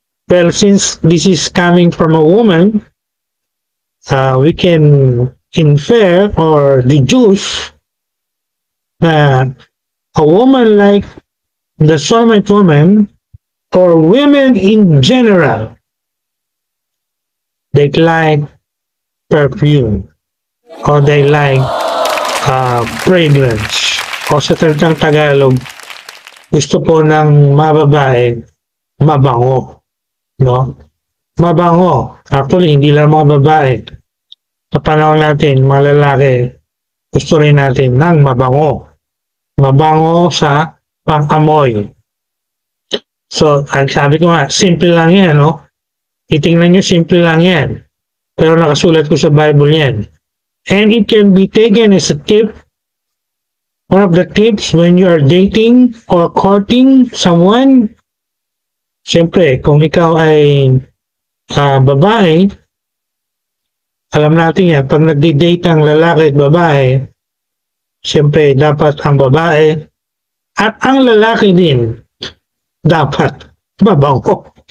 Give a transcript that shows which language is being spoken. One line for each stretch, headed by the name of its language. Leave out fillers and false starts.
English: Well, since this is coming from a woman, we can infer or deduce that a woman like the Shulamite woman, or women in general, they like perfume or they like fragrance.
Filipino: O sa salitang Tagalog, gusto po ng mga babae mabango. No? Mabango. Actually, hindi lang mga babae. Sa panahon natin, mga lalaki, gusto rin natin ng mabango. Mabango sa pang-amoy. So, ang sabi ko nga, simple lang yan, no? Itingnan nyo, simple lang yan. Pero nakasulat ko sa Bible yan.
English: And it can be taken as a tip. One of the tips when you are dating or courting someone.
Filipino: Siyempre, kung ikaw ay babae, alam natin yan, pag nagdi-date ang lalaki at babae, siyempre, dapat ang babae at ang lalaki din, dapat mabango.